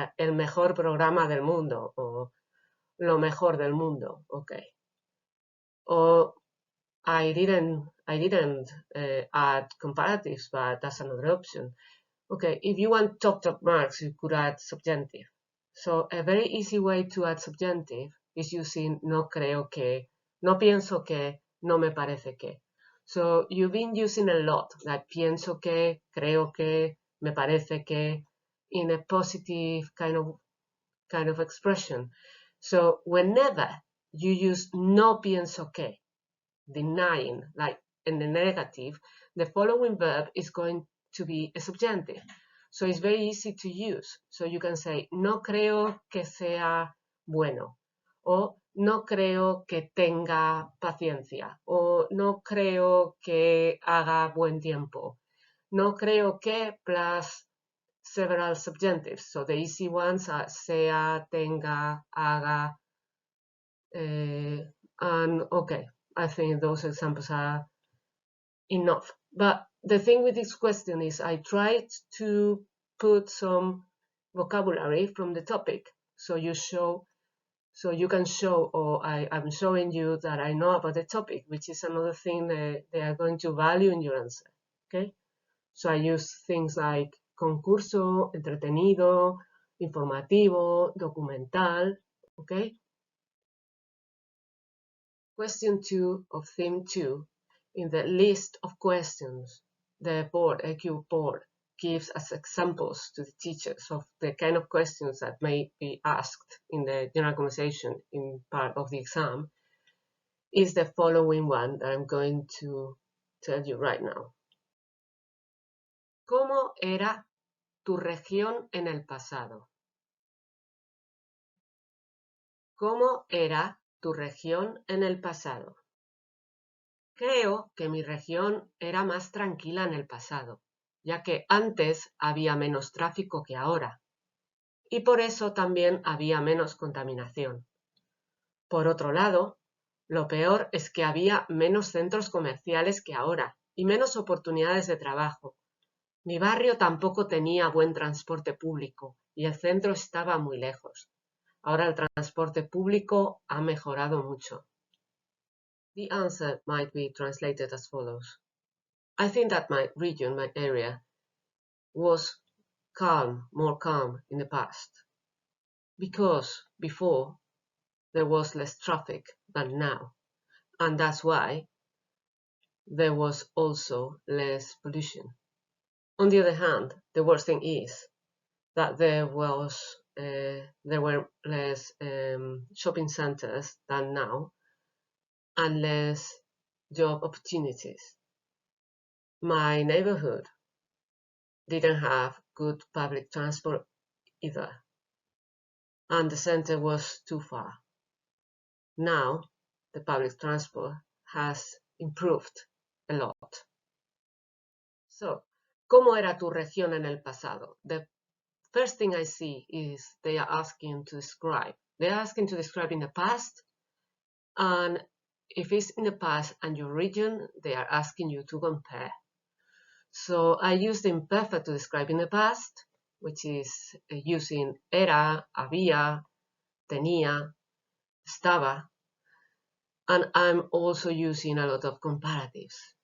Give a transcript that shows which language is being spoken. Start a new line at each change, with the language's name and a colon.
Spanish: El mejor programa del mundo, o lo mejor del mundo, okay.
English: Or I didn't add comparatives, but that's another option. Okay, if you want top marks, you could add subjunctive. So a very easy way to add subjunctive is using
Spanish: no creo que, no pienso que, no me parece que.
English: So you've been using a lot like
Spanish: pienso que, creo que, me parece que,
English: in a positive kind of expression. So whenever you use
Spanish: no pienso que,
English: denying, like in the negative, the following verb is going to be a subjunctive. So it's very easy to use. So you can say,
Spanish: no creo que sea bueno, o no creo que tenga paciencia, o no creo que haga buen tiempo. No creo que
English: plus several subjunctives. So the easy ones are sea, tenga, haga, and okay, I think those examples are enough. But the thing with this question is I tried to put some vocabulary from the topic. So you can show, or I'm showing you that I know about the topic, which is another thing that they are going to value in your answer. Okay? So I use things like concurso, entretenido, informativo, documental. Okay? Question 2 of theme 2. In the list of questions, the board, AQA board, gives us examples to the teachers of the kind of questions that may be asked in the general conversation in part of the exam, is the following one that I'm going to tell you right now.
Spanish: ¿Cómo era tu región en el pasado? ¿Cómo era tu región en el pasado? Creo que mi región era más tranquila en el pasado, ya que antes había menos tráfico que ahora, y por eso también había menos contaminación. Por otro lado, lo peor es que había menos centros comerciales que ahora y menos oportunidades de trabajo. Mi barrio tampoco tenía buen transporte público y el centro estaba muy lejos. Ahora el transporte público ha mejorado mucho.
English: The answer might be translated as follows. I think that my region, my area, was calm, more calm in the past, because before there was less traffic than now, and that's why there was also less pollution. On the other hand, the worst thing is that there were less shopping centers than now, and less job opportunities. My neighborhood didn't have good public transport either, and the center was too far. Now, the public transport has improved a lot. So,
Spanish: ¿cómo era tu región en el pasado?
English: The first thing I see is they are asking to describe. They're asking to describe in the past, and if it's in the past and your region, they are asking you to compare. So I use the imperfect to describe in the past, which is using era, había, tenía, estaba, and I'm also using a lot of comparatives.